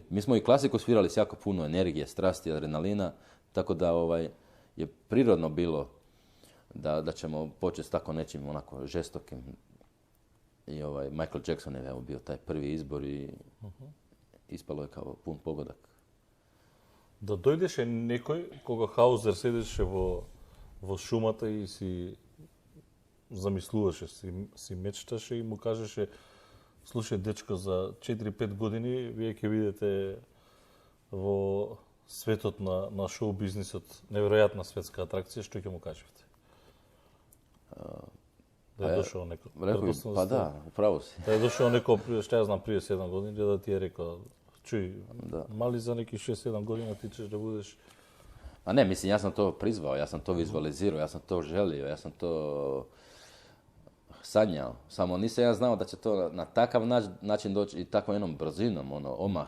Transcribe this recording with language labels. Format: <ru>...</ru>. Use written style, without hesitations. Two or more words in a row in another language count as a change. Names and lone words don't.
<hr>Mi smo i klasiku svirali s jako puno energije, strasti, adrenalina, tako da je prirodno bilo da ćemo početi s tako nečim onako žestokim. I Michael Jackson je bio taj prvi izbor i ispalo je kao pun pogodak.</hr> <mk>Да дојдеше некој кога Хаузер седеше во шумата и си замислуваше, си мечташе и му кажеше: слушај, дечко, за 4-5 години вие ќе видите во светот на шоу бизнисот неверојатна светска атракција, што ќе му кажете? Да е дошол некој. Па да, управо си. Да е дошол некој, што ја знам, прije 7 години, да ти е рекол:</mk> <hr>čuj, mali za nekih 6-7 godina ti ćeš da budeš... A ne, mislim, ja sam to prizvao, ja sam to vizualizirao, ja sam to želio, ja sam to sanjao. Samo nisam ja znao da će to na takav način doći i takvom jednom brzinom, omah.</hr>